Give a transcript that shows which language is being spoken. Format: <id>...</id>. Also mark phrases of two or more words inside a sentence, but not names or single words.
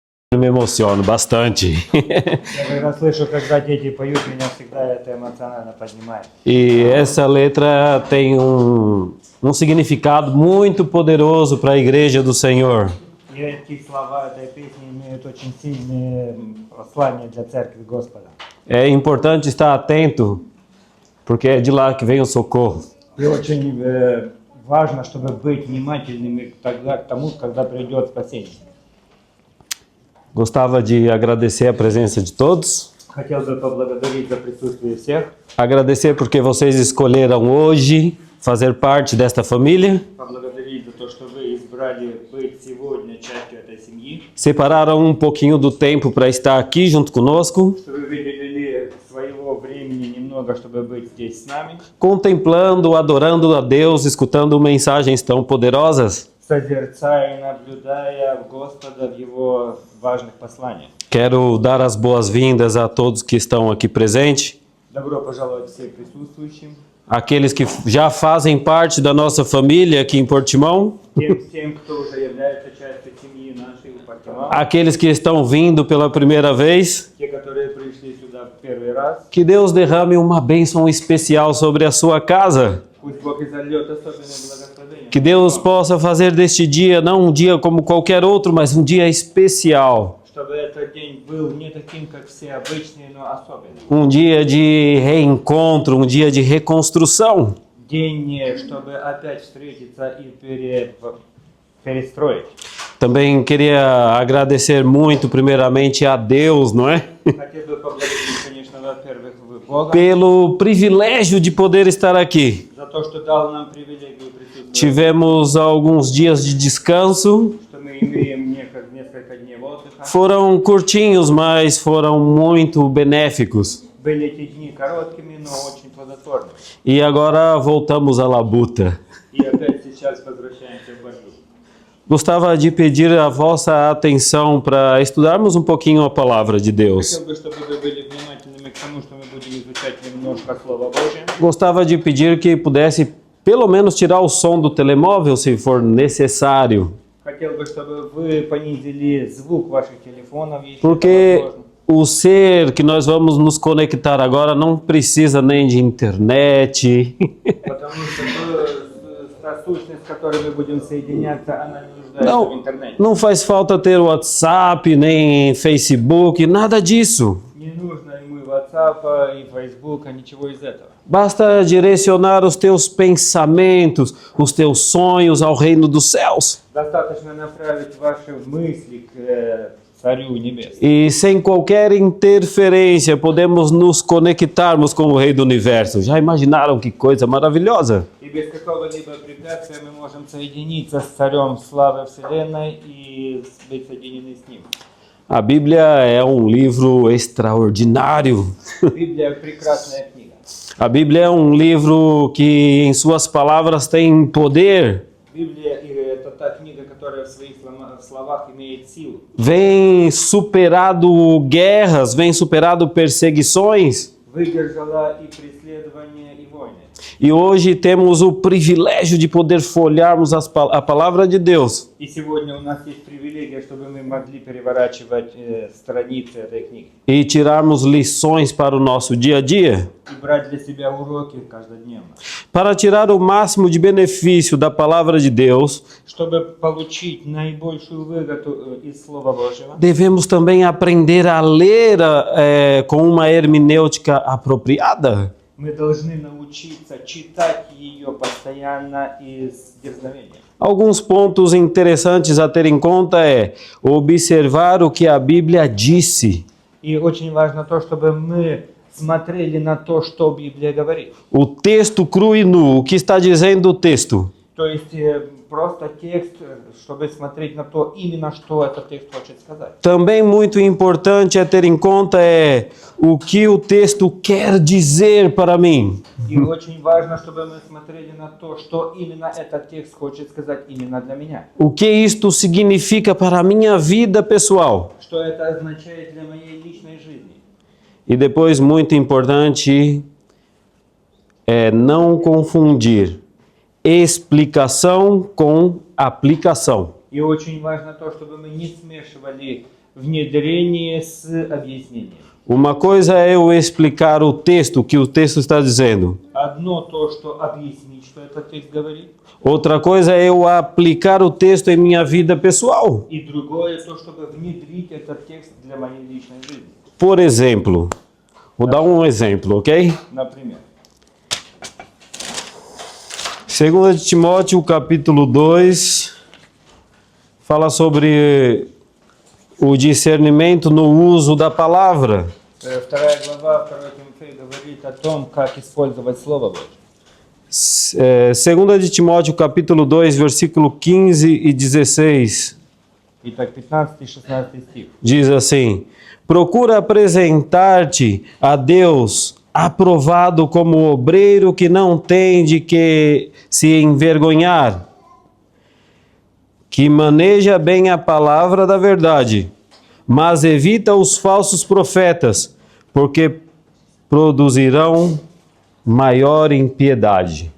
<pt>me emociono bastante.</pt> <ru>Я когда слышу, когда дети поют, меня всегда это эмоционально поднимает.</ru> <pt>E essa letra tem um significado muito poderoso para a igreja do Senhor.</pt> <ru>И эти слова этой песни имеют очень сильные послания для церкви Господа.</ru> <pt>É importante estar atento, porque é de lá que vem o socorro.</pt> <ru>И очень важно, чтобы быть внимательными тогда к тому, когда придет спасение.</ru> <pt>Gostava de agradecer a presença de todos.</pt> <ru>Хотел бы поблагодарить за присутствие всех.</ru> <pt>Agradecer porque vocês escolheram hoje fazer parte desta família.</pt> <ru>Поблагодарить за то, что вы избрали быть сегодня частью этой семьи.</ru> <pt>Separaram um pouquinho do tempo para estar aqui junto conosco,</pt> <ru>Что вы выделили своего времени немного, чтобы быть здесь с нами.</ru> <pt>contemplando, adorando a Deus, escutando mensagens tão poderosas.</pt> <ru>Созерцая и наблюдая Господа в Его важных посланиях.</ru> <pt>Quero dar as boas-vindas a todos que estão aqui presentes,</pt> <ru>Добро пожаловать всем присутствующим,</ru> <pt>aqueles que já fazem parte da nossa família aqui em Portimão,</pt> <ru>тем, кто уже является частью семьи нашей в Портимау,</ru> <pt>aqueles que estão vindo pela primeira vez.</pt> <ru>те, которые пришли сюда в первый раз.</ru> <pt>Que Deus derrame uma bênção especial sobre a sua casa.</pt> <ru>Пусть Бог изольет особенное благословение.</ru> <pt>Que Deus possa fazer deste dia não um dia como qualquer outro, mas um dia especial.</pt> <ru>Чтобы этот день был не таким, как все обычные, но особенным.</ru> <pt>Um dia de reencontro, um dia de reconstrução.</pt> <ru>День, чтобы опять встретиться и перестроить.</ru> <pt>Também queria agradecer muito, primeiramente, a Deus, não é?</pt> <ru>Хотел бы поблагодарить, конечно, во-первых, Бога</ru> <pt>Pelo privilégio de poder estar aqui.</pt> <ru>за то, что дал нам привилегию присутствовать,</ru> <pt>Tivemos alguns dias de descanso.</pt> <ru>что мы имеем несколько дней отдыха.</ru> <pt>Foram curtinhos, mas foram muito benéficos.</pt> <ru>Были эти дни короткими, но очень плодотворными.</ru> <pt>E agora voltamos à labuta.</pt> <ru>И опять сейчас возвращаемся в борьбу.</ru> <pt>Gostava de pedir a vossa atenção para estudarmos um pouquinho a palavra de Deus.</pt> <ru>Хотел бы, чтобы вы были внимательными к тому, что мы будем изучать немножко Слово Божье.</ru> <pt>Gostava de pedir que pudesse pelo menos tirar o som do telemóvel, se for necessário,</pt> <ru>Хотел бы, чтобы вы понизили звук ваших телефонов, если это</ru> <pt>porque</pt> <ru>возможно.</ru> <pt>o ser que nós vamos nos conectar agora não precisa nem de internet,</pt> <ru>Потому что та сущность, с которой мы будем соединяться, она не нуждается в интернете.</ru> <pt>não faz falta ter WhatsApp, nem Facebook, nada disso.</pt> <ru>Не нужно ему и WhatsApp, и Facebook, ничего из этого.</ru> <pt>Basta direcionar os teus pensamentos, os teus sonhos ao reino dos céus.</pt> <ru>Достаточно направить ваши мысли к Царю Небес.</ru> <pt>E sem qualquer interferência podemos nos conectarmos com o Rei do Universo. Já imaginaram que coisa maravilhosa?</pt> <ru>И без какого-либо препятствия мы можем соединиться с Царем Славы Вселенной и быть соединены с Ним.</ru> <pt>A Bíblia é um livro extraordinário.</pt> <ru>Библия – прекрасная книга.</ru> <pt>A Bíblia é um livro que em suas palavras tem poder.</pt> <ru>Библия – это та книга, которая в своих словах имеет силу.</ru> <pt>Vem superado guerras, vem superado perseguições.</pt> <ru>Выдержала и преследования, и войны.</ru> <pt>E hoje temos o privilégio de poder folhearmos a palavra de Deus.</pt> <ru>И сегодня у нас есть привилегия, чтобы мы могли переворачивать страницы этой книги.</ru> <pt>E tirarmos lições para o nosso dia a dia.</pt> <ru>И брать для себя уроки каждодневно.</ru> <pt>Para tirar o máximo de benefício da palavra de Deus,</pt> <ru>Чтобы получить наибольшую выгоду из Слова Божьего,</ru> <pt>devemos também aprender a ler com uma hermenêutica apropriada.</pt> <ru>мы должны научиться читать ее постоянно и с дерзновением.</ru> <pt>Alguns pontos interessantes a ter em conta é observar o que a Bíblia disse.</pt> <ru>И очень важно то, чтобы мы смотрели на то, что Библия говорит.</ru> <pt>O texto cru e nu, o que está dizendo o texto?</pt> <ru>То есть просто текст, чтобы смотреть на то, именно что этот текст хочет сказать.</ru> <pt>Também muito importante a ter em conta é o que o texto quer dizer para mim.</pt> <ru>И очень важно, чтобы мы смотрели на то, что именно этот текст хочет сказать именно для меня.</ru> <pt>O que isto significa para a minha vida pessoal.</pt> <ru>Что это означает для моей личной жизни.</ru> <pt>E depois, muito importante, é não confundir explicação com aplicação.</pt> <ru>И очень важно то, чтобы мы не смешивали внедрение с объяснением.</ru> <pt>Uma coisa é eu explicar o texto, o que o texto está dizendo.</pt> <ru>Одно то, что объяснить, что этот текст говорит,</ru> <pt>Outra coisa é eu aplicar o texto em minha vida pessoal.</pt> <ru>и другое то, чтобы внедрить этот текст для моей личной жизни.</ru> <pt>Por exemplo, vou dar um exemplo, ok?</pt> <ru>Например,</ru> <pt>2 de Timóteo, capítulo 2, fala sobre o discernimento no uso da palavra.</pt> <ru>вторая глава 2 Тимофея говорит о том, как использовать Слово Божье.</ru> <pt>2 de Timóteo, capítulo 2, versículo 15 e 16,</pt> <ru>Итак, 15 и 16 стих.</ru> <pt>diz assim: procura apresentar-te a Deus aprovado como obreiro que não tem de que se envergonhar, que maneja bem a palavra da verdade, mas evita os falsos profetas, porque produzirão maior impiedade.</pt>